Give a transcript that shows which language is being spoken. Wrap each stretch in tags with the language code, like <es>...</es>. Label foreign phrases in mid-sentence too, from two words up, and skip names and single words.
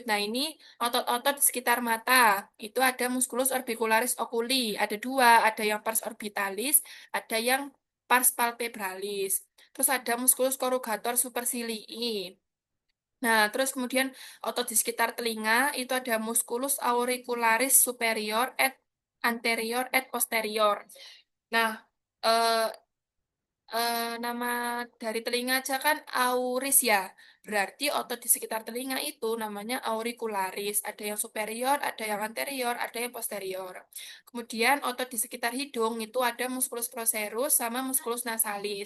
<id>Nah, ini otot-otot di sekitar mata. Itu ada musculus orbicularis oculi. Ada dua, ada yang pars orbitalis, ada yang pars palpebralis. Terus ada musculus corrugator supercilii. Nah, terus kemudian otot di sekitar telinga itu ada musculus auricularis superior et anterior et posterior. Nah, eh, nama dari telinga aja kan auris ya. Berarti otot di sekitar telinga itu namanya auricularis. Ada yang superior, ada yang anterior, ada yang posterior. Kemudian otot di sekitar hidung itu ada musculus procerus sama musculus nasalis.</id>